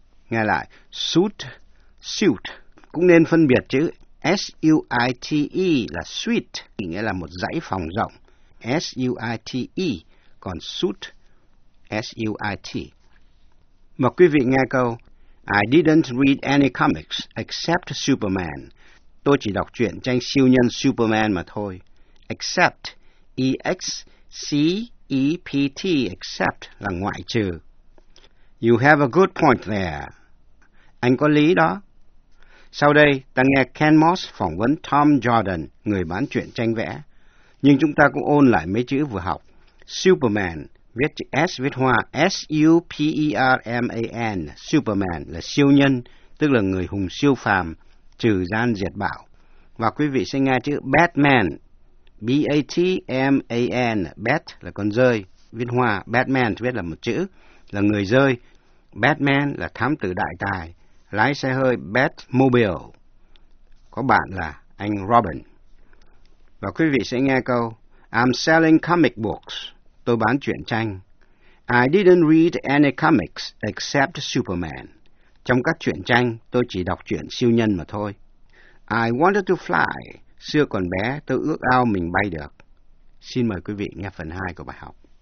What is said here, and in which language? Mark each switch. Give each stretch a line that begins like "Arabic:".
Vietnamese: Nghe lại, suit, suit, cũng nên phân biệt chữ S-U-I-T-E là suite, nghĩa là một dãy phòng rộng, S-U-I-T-E, còn suit, S-U-I-T. Mời quý vị nghe câu,
English: I didn't read any comics except Superman.
Vietnamese: Tôi chỉ đọc truyện tranh siêu nhân Superman mà thôi. Except, E-X-C-E-P-T, except là ngoại trừ.
English: You have a good point there.
Vietnamese: Anh có lý đó. Sau đây, ta nghe Ken Moss phỏng vấn Tom Jordan, người bán truyện tranh vẽ. Nhưng chúng ta cũng ôn lại mấy chữ vừa học. Superman, viết chữ S viết hoa, S-U-P-E-R-M-A-N, Superman là siêu nhân, tức là người hùng siêu phàm, trừ gian diệt bạo. Và quý vị sẽ nghe chữ Batman, B-A-T-M-A-N, Bat là con rơi, viết hoa, Batman viết là một chữ, là người rơi. Batman là thám tử đại tài, lái xe hơi Batmobile, có bạn là anh Robin. Và quý vị sẽ nghe câu,
English: I'm selling comic books,
Vietnamese: tôi bán truyện tranh.
English: I didn't read any comics except Superman.
Vietnamese: Trong các truyện tranh, tôi chỉ đọc truyện siêu nhân mà thôi.
English: I wanted to fly.
Vietnamese: Xưa còn bé, tôi ước ao mình bay được. Xin mời quý vị nghe phần 2 của bài học.